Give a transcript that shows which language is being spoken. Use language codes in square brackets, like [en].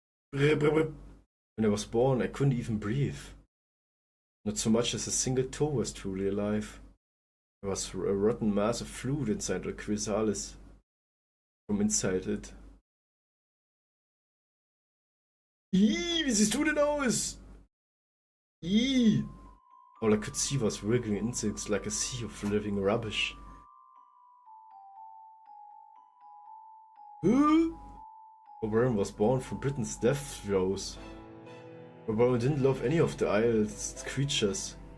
[en] When I was born, I couldn't even breathe. Not so much as a single toe was truly alive. There was a rotten mass of fluid inside the chrysalis. From inside it. [de] Ih, wie siehst du denn aus? Ih! [en] All I could see was wriggling insects like a sea of living rubbish. Oberon was born from Britain's death throes. Oberon didn't love any of the isle's creatures.